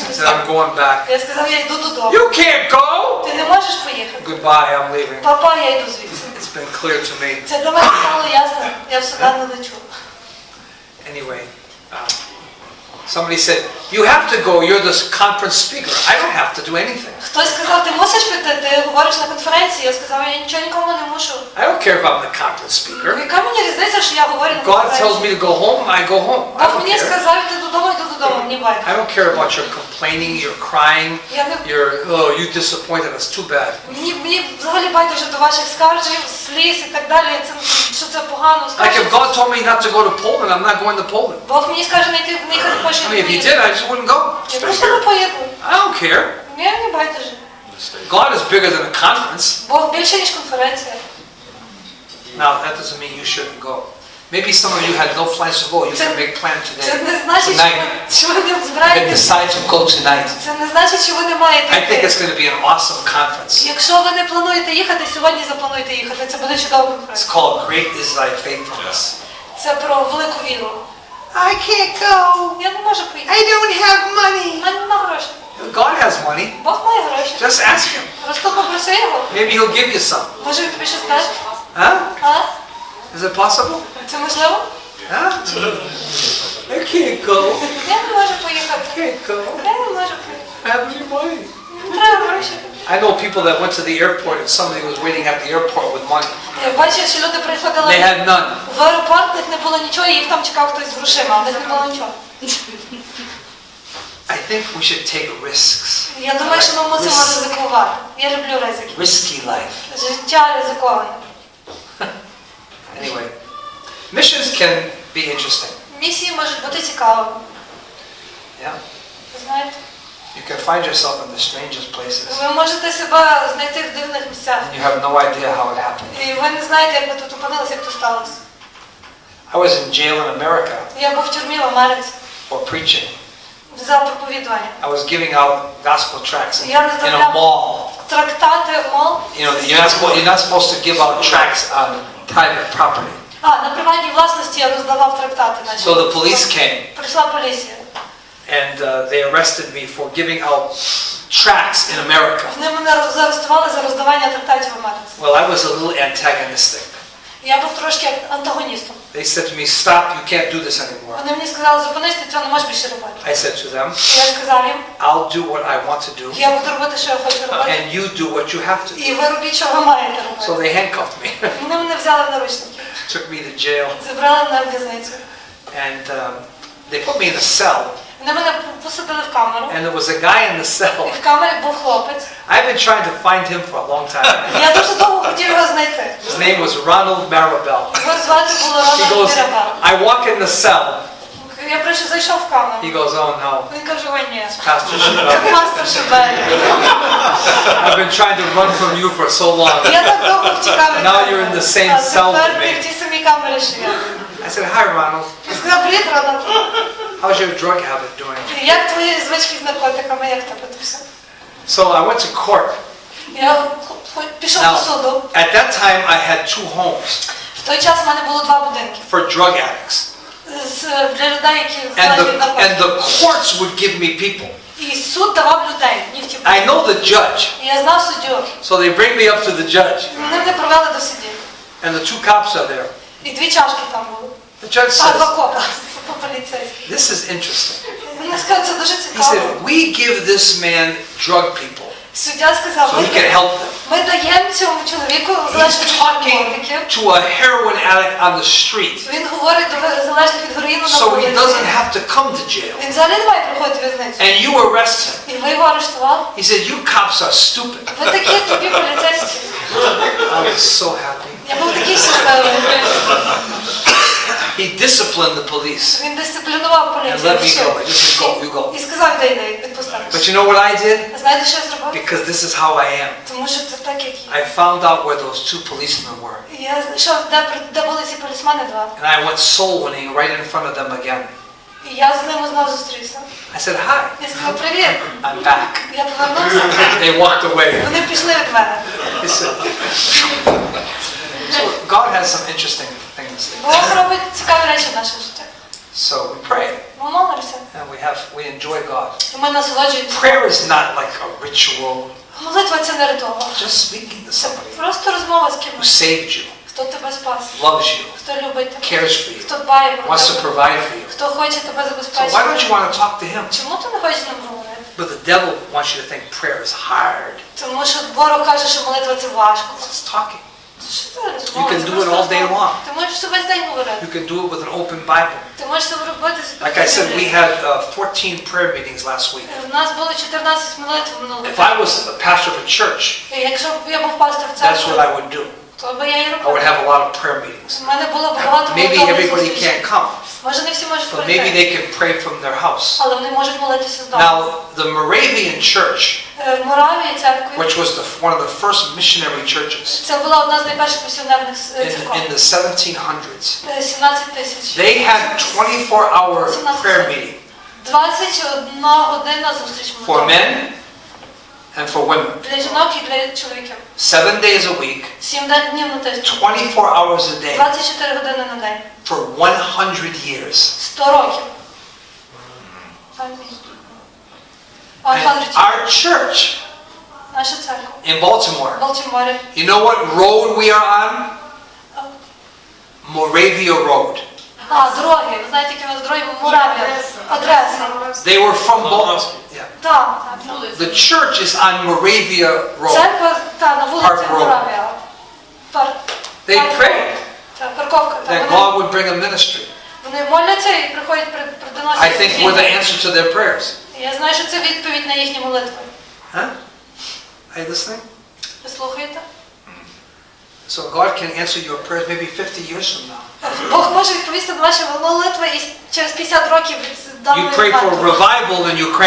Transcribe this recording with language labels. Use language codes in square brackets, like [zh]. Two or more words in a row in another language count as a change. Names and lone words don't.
[en] I [uk] не [en] said, I'm [uk] став. [en] going back. [uk] Я сказав, я йду додому. [en] You can't go! [uk] Ти не можеш поїхати? [en] Goodbye, I'm leaving. [uk] Папа, я йду звідси. [en] It's been clear to me. [uk] Це для мене стало ясно. Я в Судан не лечу. [en] Anyway, somebody said, you have to go, you're the conference speaker. I don't have to do anything. [uk] Хтось сказав, ти мусиш піти, ти говориш на конференції. Я сказав, я нічого нікому не мушу. [en] I don't care if I'm the conference speaker. [uk] Яка мені різниця, що я говорю на [en] God tells [uk] конференції? [en] me to go home, I go home. I [uk] Бог [en] don't [uk] мені [en] care. [uk] сказав, йди додому, йду додому, мені байдуже. [en] I don't care about your complaining, your crying, [uk] Я не... [en] your, oh, you disappointed us, too bad. [uk] Мені взагалі байдуже до ваших скаржів, сліз і так далі. Що це погано. [en] Like if God told me not to go to Poland, I'm not going to Poland. [uk] Бог мені скаже, не йти в них в Польщу. [en] I mean, if he did, I just wouldn't go. [uk] Я просто не поїду. [en] I don't care. [uk] Мені не байдуже. [en] God is bigger than a conference. [uk] Бог більше, ніж конференція. [en] Now, that doesn't mean you shouldn't go. Maybe some of you had no plans to go. You can make plans [uk] Це [en] today. [uk] не значить, [en] Tonight. [uk] що ви не [en] You can [uk] збираєтесь. [en] decide to go tonight. [uk] Це не значить, що ви не маєте [en] I think [uk] йти. [en] it's going to be an awesome conference. [uk] Якщо ви не плануєте їхати, сьогодні заплануєте їхати. Це буде чудова [en] It's [uk] конференція. [en] called Great is Thy Faithfulness. [uk] Це про велику віру. [en] I can't go. [uk] Я не можу поїхати. [en] I don't have money. [uk] У мене немає грошей. [en] God has money. [uk] Бог має гроші. [en] Just ask him. [uk] Просто попроси його. [en] Maybe he'll give you some. [uk] Може він тобі щось дасть? Huh? А? [en] Is it possible? [uk] Це можливо? [en] Huh? I can't go. [uk] Я не можу поїхати. [en] Can't go. [uk] Я не можу поїхати. [en] I have any money. [uk] Не треба гроші. [en] I know people that went to the airport and somebody was waiting at the airport with money. [uk] Я бачу, що люди [en] They [uk] приходили [en] had none. [uk] в аеропорт, в них не було нічого, і їх там чекав хтось з грошима, а в них не було нічого. [en] I think we should take risks. [uk] Я думаю, що ми мусимо ризикувати. Я люблю ризики. [en] Risky life. [uk] Життя ризиковане. [en] Anyway, missions can be interesting. [uk] Місії можуть бути цікавими. [en] Yeah. [uk] Ви знаєте? [en] You can find yourself in the strangest places. [uk] Ви можете себе знайти в дивних місцях. [en] And you have no idea how it happened. [uk] І ви не знаєте, як ви тут опинилися, як тут сталося. [en] I was in jail in America [uk] Я був в тюрмі в Америці [en] for preaching. [uk] за проповідування. [en] I was giving out gospel tracts [uk] Я [en] in a [uk] роздавав [en] mall. [uk] трактати, мол. [en] You know, you're not supposed to give out tracts on private property. [uk] На приватній власності я роздавав трактати. [en] So the police came [uk] Прийшла поліція. [en] and they arrested me for giving out tracts in America. [uk] Вони мене заарештували за роздавання трактатів в Америці. [en] Well, I was a little antagonistic. [uk] Я був трошки антагоністом. [en] They said to me, "Stop! You can't do this anymore." [uk] Вони мені сказали, зупинись, ти цього не можеш більше робити. [en] I said to them, [uk] Я сказав їм, [en] "I'll do what I want to do, [uk] я буду робити, що я хочу робити. [en] and you do what you have to do." [uk] І ви робіть, що ви маєте [en] So [uk] робити. [en] they handcuffed me, [uk] Вони мене взяли в наручники, [en] took me to jail, [uk] забрали мене в в'язницю. [en] and they put me in a cell. [uk] Вони мене посадили в камеру. [en] And there was a guy in the [uk] І [en] cell. [uk] в камері був хлопець. [en] I've been trying to find him for a long time. [uk] Я дуже довго хотів його знайти. [en] His name was Ronald Marabell. [uk] Його звати було [en] He [uk] Рональд [en] goes, [uk] Мірабел. [en] I walk in the cell. [uk] Я прийшов, зайшов в камеру. [en] He goes, "Oh no, [uk] Він каже, ой, ні. [en] Pastor [uk] Це [en] Shibelli. [uk] пастор Шибелі. [en] I've been trying to run from you for so long." [uk] Я так довго втікав від [en] Now [uk] камери. [en] you're in the same [uk] А [en] cell [uk] тепер [en] with [uk] ти [en] me. [uk] в тій самій камері, що я. [en] I said, "Hi, Ronald. [uk] Він сказав, привіт, Рональд. [en] How's your drug habit doing?" [uk] Як твої звички з наркотиками, як тебе тут все? [en] So I went to court. [uk] Я пішов до [en] Now, [uk] суду. [en] at that time, I had 2 homes [uk] В той час в мене було 2 будинки. [en] for drug addicts. [uk] Для людей, які [en] And [uk] залежні від наркотиків. [en] the courts would give me people. [uk] І суд давав людей, не втім. [en] I know the judge. [uk] І я знав суддю. [en] So they bring me up to the judge. [uk] Вони мене провели до судді. [en] And the 2 cops are there. [uk] І 2 чашки там були. [en] The judge [uk] 2 [en] says, [uk] копа поліцейські. [en] "This is interesting." [uk] Вони сказали, це дуже [en] He [uk] цікаво. [en] said, "We give this man drug people [uk] Суддя сказав, [en] so he can help them." [uk] ми даємо цьому чоловіку залежних [en] He's [uk] від [en] talking [uk] наркотиків. [en] to a heroin addict on the street, [uk] Він говорить до залежних від героїну на [en] so he [uk] вулиці. [en] doesn't have to come to jail. [uk] Він взагалі не має приходити в в'язницю. [en] And you arrest him. [uk] І ви його арештували. [en] He said, "You cops are stupid." [uk] Ви такі тобі поліцейські. [en] I was so happy. [uk] Я був такий щасливий. [en] He disciplined the police [uk] Він дисциплінував [en] and [uk] поліцію. [en] let me go. He just said, "Go, you go." [uk] І сказав, йди, відпусти. [en] But you know what I did? [uk] Знаєте, що я зробив? [en] Because this is how I am. [uk] Тому що це так, як є. [en] I found out where those 2 policemen were. [uk] І я знайшов, де були ці полісмени 2. [en] And I went soul winning right in front of them again. [uk] І я з ними знову зустрівся. [en] I said, "Hi, [uk] Я сказав, привіт. [en] I'm back." [uk] Я повернувся. [en] They walked away. [uk] Вони пішли від мене. [en] He said, so God has some interesting things. [uk] Бог робить цікаві речі в наше життя. [en] So we pray [uk] Ми молимося. [en] and we enjoy God. [uk] І ми насолоджуємося. [en] Prayer is not like a ritual, [uk] Молитва – це не ритуал. [en] just speaking to [uk] Це [en] somebody [uk] просто розмова з [en] who [uk] кимось. [en] saved you, [uk] Хто тебе спас, [en] loves you, [uk] хто любить тебе, [en] cares for you, [uk] хто дбає про [en] wants to [uk] тебе, [en] provide for you. [uk] хто хоче тебе [en] So why don't [uk] забезпечити. [en] you want to talk to Him? [uk] Чому ти не хочеш з ним говорити? [en] But the devil wants you to think prayer is hard. [uk] Тому що ворог каже, що молитва – це важко. [en] It's just talking. [uk] Що це розмова? [en] You can [uk] Це [en] do [uk] просто [en] it all day [uk] розмова. [en] long. [uk] Ти можеш все весь день говорити. [en] You can do it with an open Bible. [uk] Ти можеш це робити з [en] Like I said, we had 14 prayer meetings last week. [uk] У нас було 14 молитв минулого [en] If I was a pastor of a church, [uk] І якщо б я був пастор в [en] that's what [uk] церкві, [en] I would do. [uk] то би я і [en] I would [uk] робив. [en] have a lot of prayer meetings. [uk] У мене було багато [en] Maybe [uk] молитовних [en] everybody [uk] зустрічей. [en] can't come, [uk] Може не всі можуть [en] but maybe [uk] прийти, [en] they can pray from their house. [uk] але вони можуть молитися з дому. [en] Now, the Moravian church, [uk] В Моравії церкві [en] which was one of the first missionary churches [uk] це була одна з найперших місіонерних [en] in [uk] церков. [en] the 1700s, [uk] 17 тисяч. [en] they had 24-hour prayer meeting [uk] 21 година зустріч [en] for [uk] молитов. [en] men and for women. [uk] Для жінок і для чоловіків. [en] 7 days a week, [uk] 7 днів на тиждень. 24 hours a day 24 години на день. for 100 years. 100 років. Амінь. [en] And 100 years. our church [uk] Наша церква. [en] in Baltimore, [uk] В Балтіморі. [en] you know what road we are on? Moravia Road. [uk] Дороги. Ви знаєте, які у нас дороги в Моравії? Адреса. [en] They were from Baltimore. Yeah. [uk] Так. [en] The church is on Moravia Road. [uk] Церква, на вулиці [en] Park Road. [uk] Моравія. [en] They prayed [uk] Парковка. [en] that God would bring a ministry. [uk] Вони моляться і приходять, приносять. [en] I think we're the answer to their prayers. [uk] Я знаю, що це відповідь на їхні молитви. [en] Huh? Are you listening? [uk] Ви слухаєте? [en] So God can answer your prayers maybe 50 years from now. [uk] Бог може відповісти на ваші молитви і через 50 років від даної [en] You pray for [uk] дати. [en] revival in Ukraine.